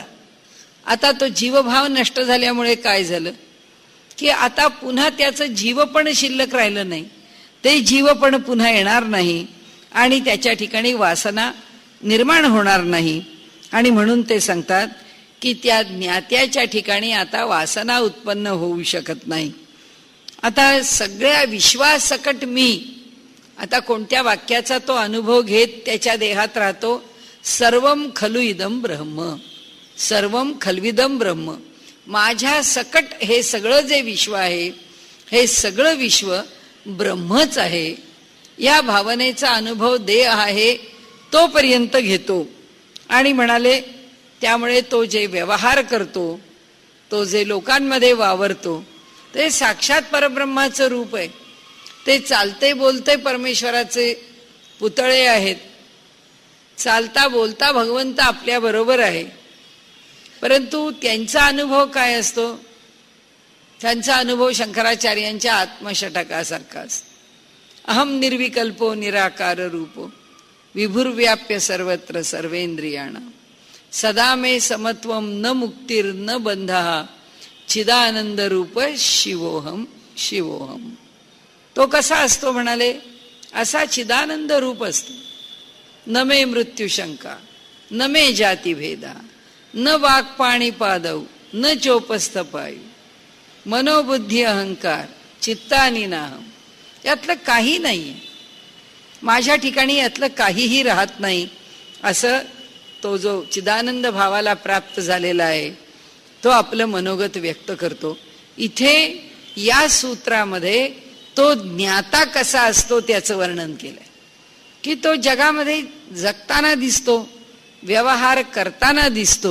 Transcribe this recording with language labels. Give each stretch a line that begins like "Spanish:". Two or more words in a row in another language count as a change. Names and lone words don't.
Marathi: आता तो जीवभाव नष्ट झाल्यामुळे काय झालं की आता पुन्हा त्याचं जीवपण शिल्लक राहिलं नाही, ते जीवपण पुन्हा येणार नाही आणि त्याच्या ठिकाणी वासना निर्माण होणार नाही. आणि म्हणून ते सांगतात की त्या ज्ञात्याच्या ठिकाणी आता वासना उत्पन्न होऊ शकत नाही. आता सगळ्या विश्वासकट मी, आता कोणत्या वाक्याचा तो अनुभव घेत त्याच्या देहात राहतो?
Sanskrit: सर्वम खलु इदम ब्रह्म, सर्वम खल्विदम ब्रह्म.
Marathi: माझ्या सकट हे सगळं जे विश्व आहे, हे सगळं विश्व ब्रह्मच आहे. या भावनेचा अनुभव देह आहे तोपर्यंत घेतो. आणि म्हणाले त्यामुळे तो जे व्यवहार करतो, तो जे लोकांमध्ये वावरतो, ते साक्षात परब्रह्माचं रूप आहे. ते चालते बोलते परमेश्वराचे पुतळे आहेत. चालता बोलता भगवंत आपल्या बरोबर आहे. परंतु त्यांचा अनुभव काय असतो? त्यांचा अनुभव शंकराचार्यांच्या आत्मषटकासारखा असतो.
Sanskrit: अहम निर्विकल्पो निराकार रूपो विभुर्व्याप्य सर्वत्र सर्वेंद्रियाणां सदा मे समत्वम न मुक्तिर् न बंधः चिदानंद रूप शिवोहम शिवोहम.
Marathi: तो कसा असतो म्हणाले? असा चिदानंद रूप असतो.
Sanskrit: न मे मृत्यू शंका न मे जाती भेदा न वाक्पाणी पादौ न चोपस्थ पायू मनोबुद्धी अहंकार चित्तानी नाहम.
Marathi: यातलं काही नाहीये, माझ्या ठिकाणी यातलं काहीही राहत नाही. असं तो जो चिदानंद भावाला प्राप्त झालेला आहे तो आपलं मनोगत व्यक्त करतो. इथे या सूत्रामध्ये तो ज्ञाता कसा असतो त्याचं वर्णन केलंय की तो जगामध्ये जगताना दिसतो, व्यवहार करताना दिसतो.